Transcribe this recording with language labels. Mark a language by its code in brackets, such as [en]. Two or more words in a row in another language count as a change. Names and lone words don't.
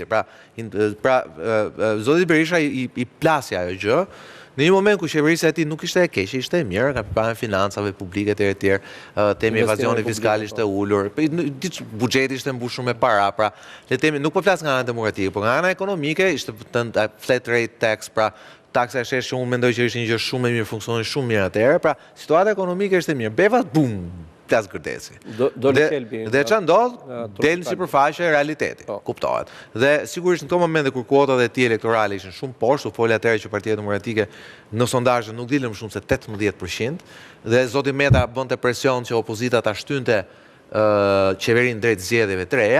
[sq] Pra zoti Berisha i plasi ajo gjë, në një moment ku qeverisja e tij nuk ishte e keqe, ishte e mirë, ka përpara financave publike të tjerë, temi evazioni fiskal ishte ulur, buxheti ishte mbushur me para, pra le temi nuk po flas nga ana demokratike, por nga ana ekonomike ishte [en] flat rate tax, [sq] pra taksa e shesh që unë mendoj që ishte një gjë shumë e mirë, funksionoi shumë mirë atëherë, pra situata ekonomike ishte mirë. Beva bum. plas Gërdeci. Dhe ç'a ndodh, del në sipërfaqe e realiteti, kuptohet. Dhe sigurisht në këto momente kur kuotat e tij elektorale ishin shumë poshtë, u fol atëherë që Partia Demokratike në sondazhe nuk dilën më shumë se 18%, dhe zoti Meta bënte presion që opozita ta shtynte qeverinë drejt zgjedhjeve të reja.